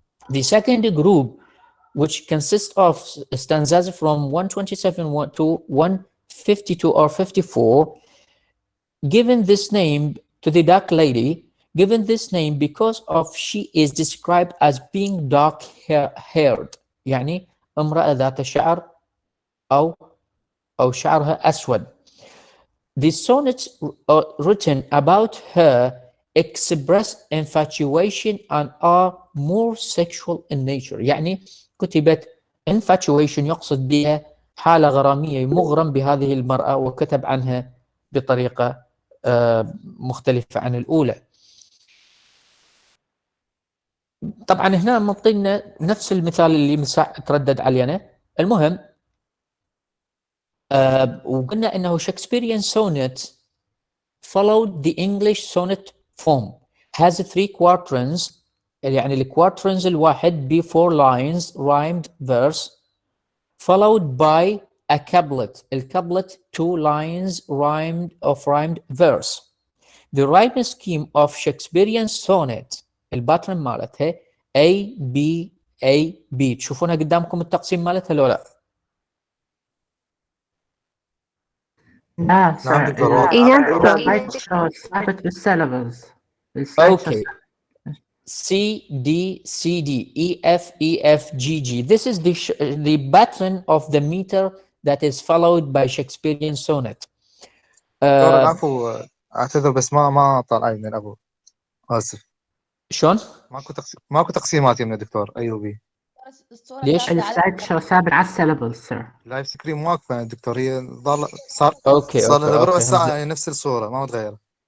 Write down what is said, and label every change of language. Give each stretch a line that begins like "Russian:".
English: The second group, which consists of stanzas from 127 to 152 or 54, given this name to the dark lady, given this name because of she is described as being dark haired،
Arabic: يعني امرأة ذات شعر أو شعرها أسود.
English: The sonnets written about her express infatuation and are more sexual in nature.
Arabic: يعني كتبت infatuation يقصد بها حالة غرامية، مغرم بهذه المرأة وكتب عنها بطريقة مختلفة عن الأولى. طبعا هنا منطينا نفس المثال اللي تردد علينا. المهم وقلنا انه
English: Shakespearean sonnet followed the English sonnet form, has 3 quatrains،
Arabic: يعني الكواترنز الواحد ب
English: 4 lines rhymed verse followed by a couplet، الكابلت 2 lines rhymed verse. The rhyme scheme of Shakespearean sonnet
Arabic: الباترن مالتها
English: A B A B.
Arabic: تشوفونها قدامكم التقسيم مالتها لو لا؟ لا نعم دكتور. السلايد شو ثابت بالسيلابلز.
English: Okay. C D C D E F E F G G. This is the pattern of the meter that is followed by Shakespearean sonnet.
Arabic: دكتور العفو، اعتذر بس ما طلع من الابو، اسف. شلون؟ ماكو تقسيمات يا دكتور ايوبي. ليش؟ السلايد شو ثابت على السيلابلز سير. لايف سكرين واقفه دكتور، هي صار اوكي لها بربع ساعه يعني نفس الصوره ما متغيره.